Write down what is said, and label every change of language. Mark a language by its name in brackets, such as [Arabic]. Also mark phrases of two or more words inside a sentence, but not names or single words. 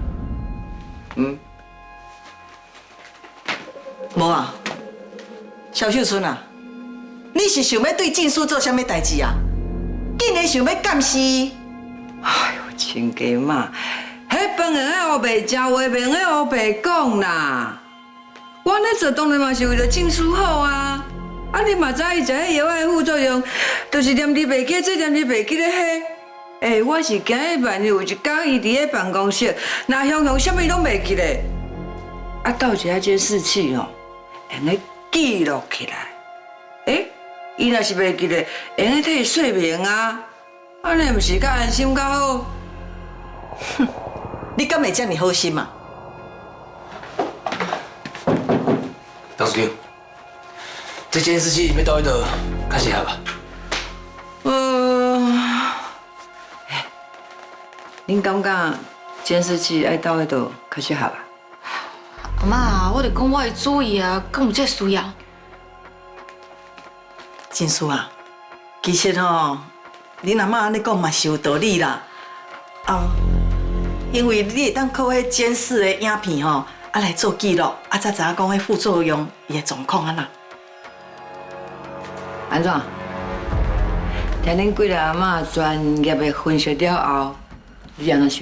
[Min Nan Chinese] 无啊，萧秀春啊，你是想要对静书做啥物代志啊？竟然想要监视伊？哎呦，亲家妈，迄饭圆的黑白食，话面的黑白讲啦。我咧做当然嘛是为了静书好啊。啊，你嘛知伊食迄药的副作用，就是念伫袂记，这念伫袂记咧迄。我是惊伊万一有一天伊伫咧办公室，那雄雄啥物拢袂记咧，啊，倒一下监视器哦，用咧记录起来。伊若是袂记咧，用咧替伊说明啊，安尼毋是较安心较好？哼，你敢会遮尔好心啊？董事长。这监视器要倒去倒较适合吧？恁感觉监视器爱倒去倒较适合吧？阿妈，我就讲我会注意啊，敢有这需要？真叔啊，其实吼，恁阿嬷安尼讲嘛是有道理啦。因为你会当靠迄监视的影片吼，来做记录，才知影讲迄副作用伊的状况安那。安怎？听恁几个阿嬷专业的分析了后，你安怎想？